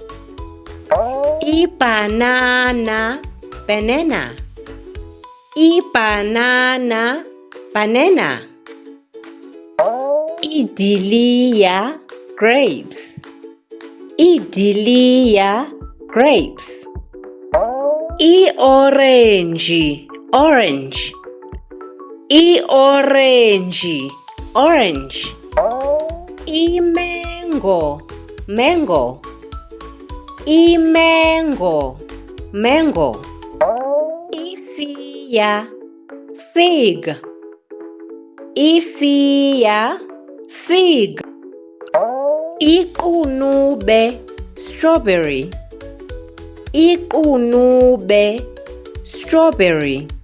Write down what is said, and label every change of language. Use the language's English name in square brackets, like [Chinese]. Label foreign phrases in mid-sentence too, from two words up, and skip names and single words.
[Xhosa] Ibanana, banana. Ibanana, banana. Idiliya, grapes. Idiliya, [English] grapes. [Xhosa] I-orange, orange. I-orange, orange. I-mango, mango. I-mango, mango. I-fiya, fig. I-fiya, [English] fig. [Xhosa] Iqunube, strawberry. Iqunube, strawberry.